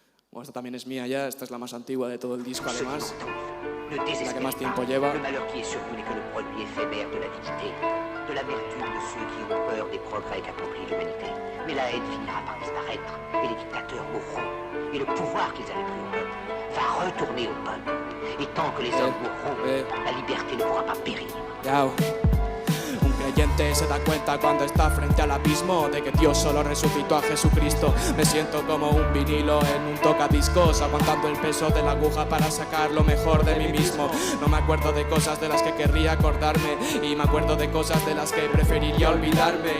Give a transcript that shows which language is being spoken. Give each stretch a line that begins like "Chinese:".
Spanish: Bueno, esta también es mía ya, esta es la más antigua de todo el disco además, la que más tiempo lleva.
French: Le malheur qui est survenu n'est que le produit éphémère de l'avidité, de l'amertume de ceux qui ont peur des progrès qu'accomplit l'humanité. Mais la haine finira par disparaître, et les dictateurs mourront, et le pouvoir qu'ils avaient pris au peuple va retourner au peuple. Et tant que les hommes mourront, la liberté ne pourra pas périr.
Spanish: Un creyente se da cuenta cuando está frente al abismo de que Dios solo resucitó a Jesucristo. Me siento como un vinilo en un tocadiscos, aguantando el peso de la aguja para sacar lo mejor de mí mismo. No me acuerdo de cosas de las que querría acordarme, y me acuerdo de cosas de las que preferiría olvidarme.